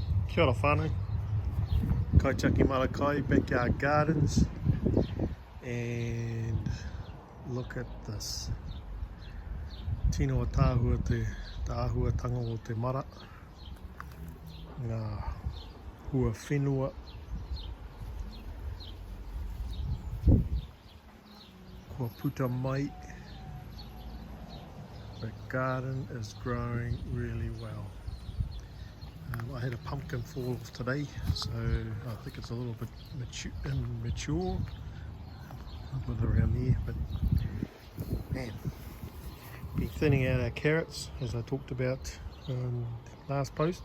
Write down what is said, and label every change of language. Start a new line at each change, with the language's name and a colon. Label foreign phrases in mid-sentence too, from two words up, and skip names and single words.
Māori: Kia ora whānau, Kaitiaki Māra Kai,
English: backyard gardens, and look at this.
Māori: Tino tāhua te āhuatanga o te mara, ngā hua whenua, kua puta mai.
English: The garden is growing really well. I had a pumpkin fall off today, so I think it's a little bit immature. I'll put it around there, but man, been thinning out our carrots as I talked about last post.